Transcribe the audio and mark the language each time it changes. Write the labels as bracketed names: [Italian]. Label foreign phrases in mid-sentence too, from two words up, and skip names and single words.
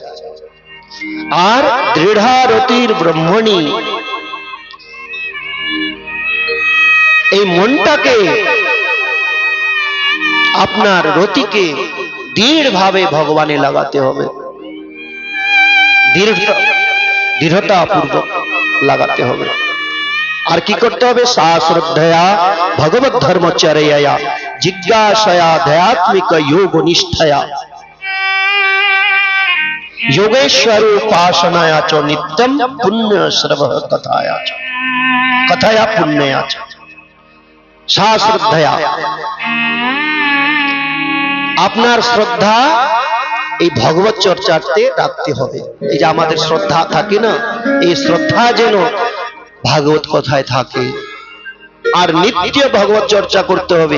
[Bangla] আর দৃঢ়ারতির ব্রহ্মণি, এই মনটাকে, আপনার রতিকে দৃঢ়ভাবে ভগবানে লাগাতে হবে, দৃঢ়তা পূর্বক লাগাতে হবে। [Sanskrit] আর কি করতে হবে? সা শ্রদ্ধয়া ভগবত ধর্মচর্যয়া জিজ্ঞাসয়া আধ্যাত্মিক যোগ নিষ্ঠায়া योगेश्वर उपासनाया च नित्यम पुण्य श्रव कथाया च कथाया पुण्यया च सा श्रद्धया। [Bangla] আপনার শ্রদ্ধা এই ভগবত চর্চাতে রাখতে হবে। এই যে আমাদের শ্রদ্ধা থাকে না, এই শ্রদ্ধা যেন ভাগবত কথায় থাকে। আর নিত্য ভগবত চর্চা করতে হবে।